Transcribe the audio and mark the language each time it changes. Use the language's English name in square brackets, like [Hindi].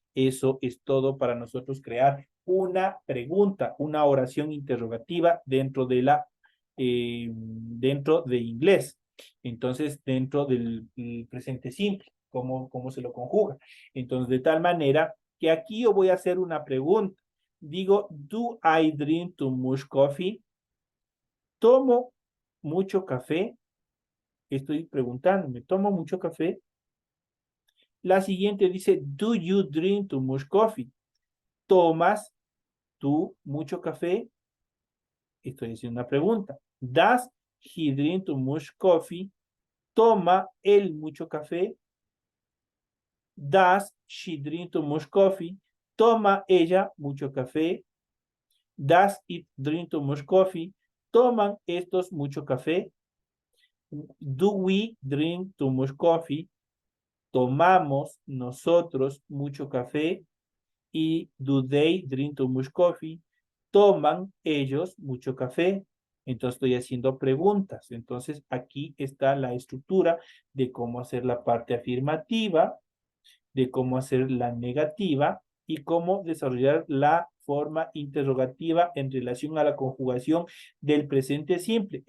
[Spanish] Eso es todo para nosotros crear una pregunta, una oración interrogativa dentro de inglés. Entonces, dentro del presente simple, cómo se lo conjuga. Entonces, de tal manera que aquí yo voy a hacer una pregunta. Digo, [English] do I drink too much coffee? [Spanish] ¿Tomo mucho café? Estoy preguntándome, ¿tomo mucho café? La siguiente dice, [English] do you drink too much coffee? [Spanish] ¿Tomas tú mucho café? Estoy haciendo una pregunta. [English] Does he drink too much coffee? [Spanish] ¿Toma él mucho café? [English] Does she drink too much coffee? [Spanish] ¿Toma ella mucho café? [English] Does it drink too much coffee? [Spanish] ¿Toman estos mucho café? [English] Do we drink too much coffee? [Spanish] ¿Tomamos nosotros mucho café? Y [English] do they drink too much coffee? [Spanish] ¿Toman ellos mucho café? Entonces estoy haciendo preguntas. Entonces aquí está la estructura de cómo hacer la parte afirmativa, de cómo hacer la negativa y cómo desarrollar la forma interrogativa en relación a la conjugación del presente simple.